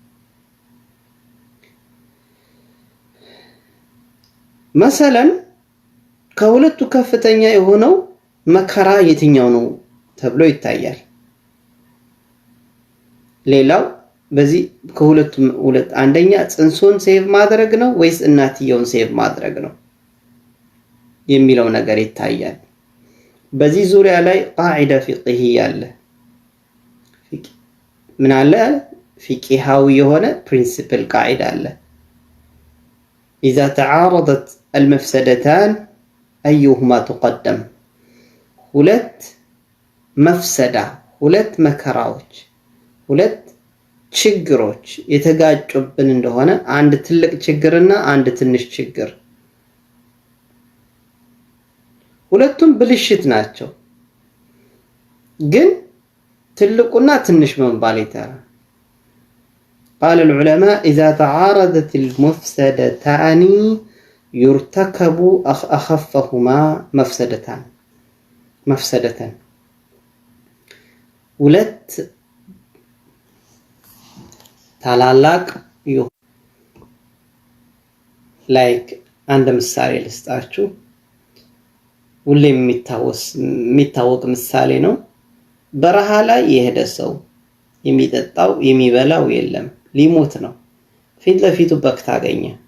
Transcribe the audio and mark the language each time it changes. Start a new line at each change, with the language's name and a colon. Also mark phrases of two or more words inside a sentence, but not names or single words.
Amharic: مثلا ከሁለቱ ከፍተኛ የሆነው መከራ የትኛው ነው ተብሎ ይታያል ሌላው በዚህ ከሁለቱም አንደኛ ጽንሱን ሴቭ ማድረግ ነው ወይስ እናትየውን ሴቭ ማድረግ ነው የሚለው ነገር ይታያል። በዚህ ዙሪያ ላይ
Arabic: قاعدة فقهية
Amharic: አለ። ምን አለ? ፊቅሃዊ የሆነ ፕሪንሲፕል ቃዒዳ አለ።
Arabic: إذا تعارضت المفسدتان أيهما تقدم؟
Amharic: ሁለት መፍሰዳ፣ ሁለት መከራዎች፣ ሁለት ችግሮች የተጋጩብን እንደሆነ አንድ ትልቅ ችግርና አንድ ትንሽ ችግር ሁለቱም ብልሽት ናቸው፣ ግን ትልቁና ትንሽ መባል ይተራ።
Arabic: قال العلماء إذا تعارضت المفسدتان يرتكب أخفهما مفسدة
Amharic: ሁለት ታላላቅ ላይክ አንድ ምሳሌ ልስጣችሁ። ሁሌ የሚታወቅ ምሳሌ ነው። በረሃ ላይ የሄደ ሰው የሚጠጣው የሚበላው የለም፣ ሊሞት ነው። ፊት ለፊቱ በክት አገኘ።